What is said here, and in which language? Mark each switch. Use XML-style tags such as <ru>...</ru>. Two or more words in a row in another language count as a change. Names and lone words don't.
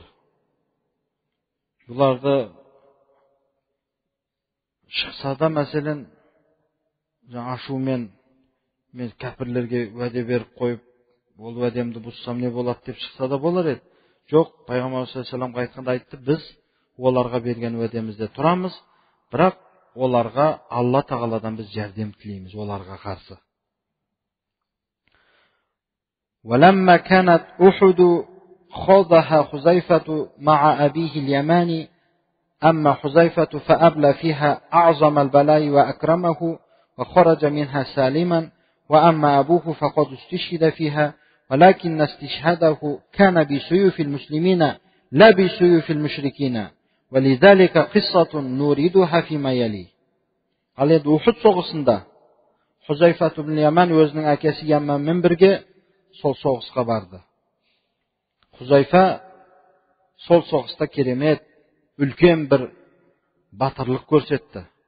<kk>Бұларды шықса да мәселен ашумен мен кәпірлерге уәде беріп қойып, ол уәдемді бұзсам не болады деп шықса да болар еді. Жоқ, пайғамбар саллаллаху айтқанда айтты: "Біз оларға берген уәдемізде тұрамыз, бірақ оларға Алла тағаладан біз жәрдем тілейміз оларға қарсы."</kk> <ar>وَلَمَّا كَانَتْ أُحُدُ خَاضَهَا حُذَيْفَةُ مَعَ أَبِيهِ الْيَمَانِ أما حذيفة فأبلى فيها أعظم البلاء وأكرمه وخرج منها سالما، وأما أبوه فقد استشهد فيها، ولكن استشهاده كان بسيوف المسلمين لا بسيوف المشركين، ولذلك قصة نريدها فيما يلي.</ar> <kk>Ал енді Ухуд соғысында Хузайфа ibn Яман өзінің әкесі Яманмен бірге сол соғысқа барды. Хузайфа сол соғыста керемет үлкен бір батырлық көрсетті.</kk>